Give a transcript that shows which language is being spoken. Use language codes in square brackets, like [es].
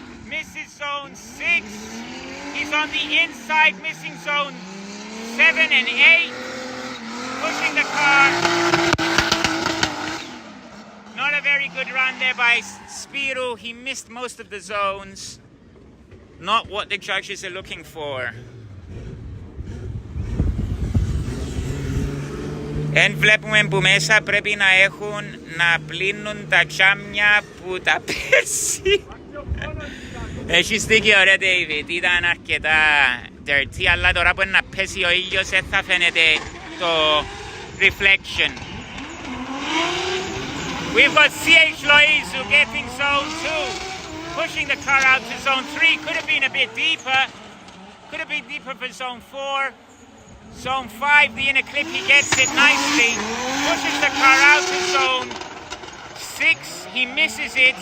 [en] Misses zone 6. He's on the inside, missing zone 7 and 8. Pushing the car. Not a very good run there by Spiro. He missed most of the zones. Not what the judges are looking for. [el] Εν βλέπουμε που μέσα πρέπει να έχουν να πλύνουν τα τζάμια που τα πέρσι. Έχεις δίκιο ρε David, ήταν αρκετά dirty. Αλλά τώρα που να πέσει ο ήλιος θα φαίνεται το reflection. [en] We've got CH Loizu getting zone 2, pushing the car out to zone 3. Could have been a bit deeper. Could have been deeper for zone 4. Zone 5, the inner clip, he gets it nicely. Pushes the car out to zone 6, he misses it.